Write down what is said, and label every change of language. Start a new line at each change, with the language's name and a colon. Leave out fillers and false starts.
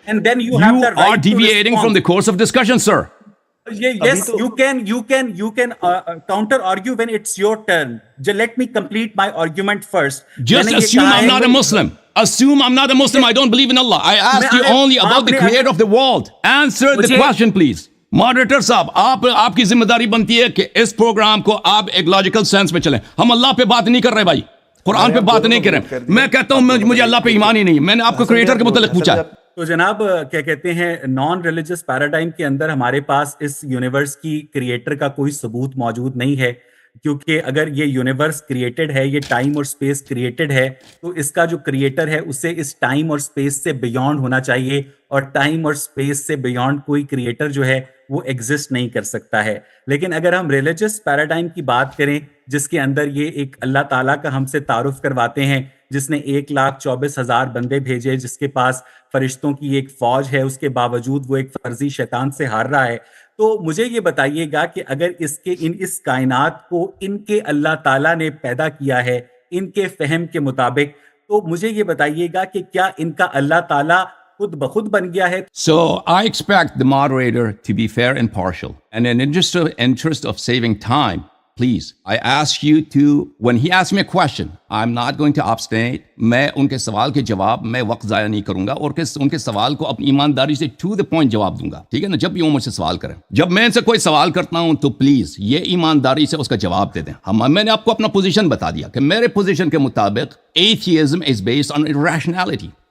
English: You are deviating from the course of discussion, sir. Yes, you can counter argue when it's your turn. Let me complete my argument first. Just assume I'm not a Muslim. Assume I'm not a Muslim. I don't believe in Allah. I asked you only about the creator of the world. Answer the question, please.
Urdu: Moderator صاحب، آپ کی ذمہ داری بنتی ہے کہ اس programme کو آپ ایک لاجیکل سینس میں چلیں۔ ہم اللہ پہ بات نہیں کر رہے بھائی، قرآن پہ بات نہیں کر رہے۔ میں کہتا ہوں مجھے اللہ پہ ایمان ہی نہیں، میں نے آپ کو کریٹر کے متعلق پوچھا ہے۔ تو جناب کیا کہتے ہیں، نان ریلیجس پیراڈائم کے اندر ہمارے پاس اس یونیورس کی کریٹر کا کوئی ثبوت موجود نہیں ہے، کیونکہ اگر یہ یونیورس کریٹڈ ہے، یہ ٹائم اور سپیس کریٹڈ ہے، تو اس کا جو کریٹر ہے اسے اس ٹائم اور سپیس سے بیونڈ ہونا چاہیے، اور ٹائم اور سپیس سے بیونڈ کوئی کریٹر جو ہے وہ ایگزسٹ نہیں کر سکتا ہے۔ لیکن اگر ہم ریلیجس پیراڈائم کی بات کریں، جس کے اندر یہ ایک اللہ تعالیٰ کا ہم سے تعارف کرواتے ہیں، جس نے 1,24,000 بندے بھیجے، جس کے پاس فرشتوں کی ایک فوج ہے، اس کے باوجود وہ ایک فرضی شیطان سے ہار رہا ہے، تو مجھے یہ بتائیے گا کہ اگر اس کائنات کو ان کے اللہ تعالیٰ نے پیدا کیا ہے ان کے فہم کے مطابق، تو مجھے یہ بتائیے گا کہ کیا ان کا اللہ تعالیٰ خود بخود بن گیا ہے؟
English: So I expect the moderator to be fair and partial. And in interest of saving time, please, I ask you to, when he asks me a question, I'm not going to abstain.
Urdu: میں ان کے سوال کے جواب میں وقت ضائع نہیں کروں گا، اور ان کے سوال کو اپنی ایمانداری سے
English: to the point
Urdu: جواب دوں گا، ٹھیک ہے نا؟ جب بھی وہ مجھ سے سوال کریں، جب میں ان سے کوئی سوال کرتا ہوں تو پلیز یہ ایمانداری سے اس کا جواب دے دیں۔ میں نے آپ کو اپنا پوزیشن بتا دیا کہ میرے پوزیشن کے مطابق
English: Atheism is based on irrationality.